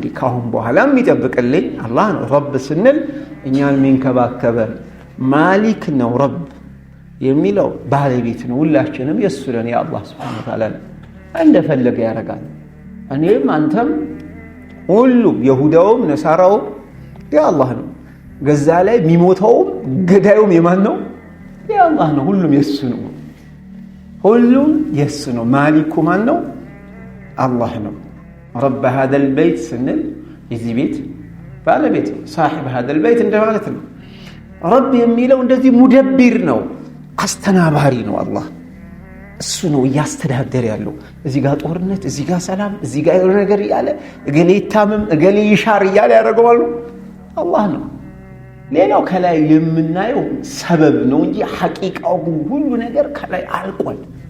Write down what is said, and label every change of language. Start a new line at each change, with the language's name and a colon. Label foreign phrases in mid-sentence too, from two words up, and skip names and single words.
Amharic: ካሁን በኋላ የሚጠብቅልኝ አላህ ነው። ረብ ስንል እኛን የሚንከባከበን ማሊክ ነው። ረብ የሚለው ባለቤት ነው። ሁላችንም የእሱ ነን። የአላህ
Arabic: سبحانه وتعالى
Amharic: እንደፈለገ ያደርጋል። እኔም አንተም ሁሉም የሁዳውም ነሳራውም የአላህ ነው። ገዛ ላይ የሚሞተውም ገዳዩም የማን ነው? የአላህ ነው። ሁሉም የሱ ነው። ሁሉም የሱ ነው። ማሊኩ ማን ነው? አላህ ነው። ረብ
Arabic: هذا البيت
Amharic: ስንል የዚህ ቤት ባለቤት ነው።
Arabic: صاحب هذا البيت
Amharic: እንደማለት ነው። ረብ የሚለው እንደዚህ ሙደቢር ነው፣ አስተናባሪ ነው። አላህ እሱ ነው እያስተዳደር ያለው። እዚህ ጋር ጦርነት፣ እዚህ ጋር ሰላም፣ እዚህ ጋር የሆነ ነገር እያለ እገሌ ይታመም እገሌ ይሻር እያለ ያደርገዋል አላህ ነው። ሌላው ከላይ የምናየው ሰበብ ነው እንጂ ሐቂቃው ሁሉ ነገር ከላይ አልቋል።